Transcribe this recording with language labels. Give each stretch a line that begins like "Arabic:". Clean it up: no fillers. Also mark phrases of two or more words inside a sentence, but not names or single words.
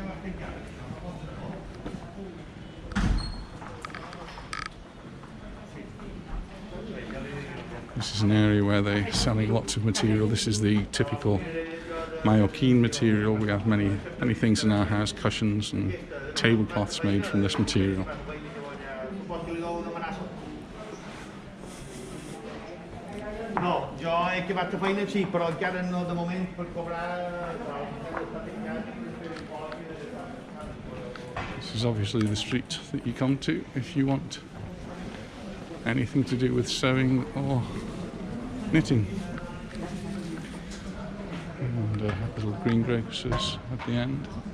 English: This is an area where they're selling lots of material. This is the typical Mallorquin material. We have many things in our house, cushions and tablecloths made from this material.
Catalan: No, jo he acabat la feina, sí, però encara no de moment per cobrar.
English: This is obviously the street that you come to if you want anything to do with sewing or knitting. And little greengrocers at the end.